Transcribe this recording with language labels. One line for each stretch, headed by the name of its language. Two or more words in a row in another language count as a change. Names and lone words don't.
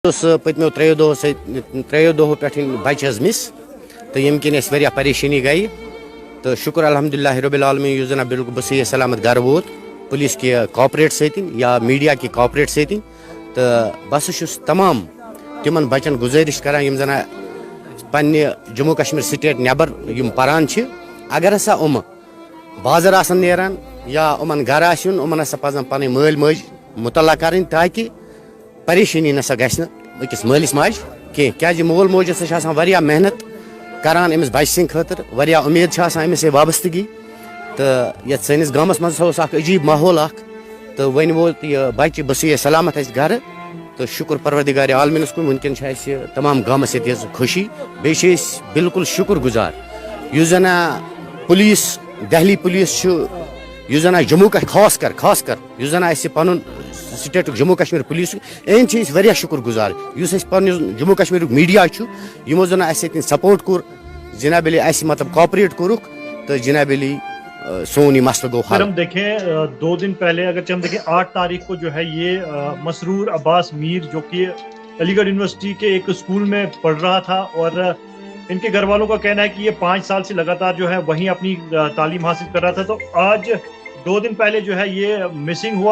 Kashmiri: پتمو تریو دہو پہ بچہ مس تو یم کن اس پریشانی گئی تو شکر
Arabic: الحمدللہ رب العالمین
Kashmiri: اس زن بالکل بصحیح سلامت گھر ووت پولیس کی کوآپریٹ ستن یا میڈیا کی کوآپریٹ ستن تو بس تمام تمن بچن گزارش کران یم زن پنہ جموں کشمیر سٹیٹ نیبر یم پران اگر ہسا بازر آسن نیران یا امن گھر آسن امن ہسا پزن پن مل ماج مطلع کریں تاکہ پریشانی نسا گھنہ أکس مالس ماج کی مول موج ہسا واریاہ محنت کران امس بچہ سند خاطر واریاہ امید امس وابستگی تو یت سنس گامس مز اخ عجیب ماحول اخ تو ون ووت یہ بچہ بصحیح سلامت اس گھر تو شکر پروردگار عالمینس کن ونکن تمام گامس یہ خوشی بیٚیہِ چھِ بالکل شکر گزار اس زن پولیس دہلی پولیس اس زن جموں خاص کر اس زن پن سٹیٹ جموں کشمیر پولیس واریاہ شکر گزار اس پن جموں کشمیر میڈیا یمو زن سپورٹ کور جناب علی مطلب کوآپریٹ کورک تو جناب علی سون یہ مسئلہ گو حل۔
Urdu: ہم دیکھیں 2 دن پہلے اگر ہم دیکھیں 8 تاریخ کو جو ہے یہ مسرور عباس میر جو کہ علی گڑھ یونیورسٹی کے ایک اسکول میں پڑھ رہا تھا اور ان کے گھر والوں کا کہنا ہے کہ یہ 5 سال سے لگاتار جو ہے وہیں اپنی تعلیم حاصل کر رہا تھا، تو آج 2 دن پہلے جو ہے یہ مسنگ ہوا۔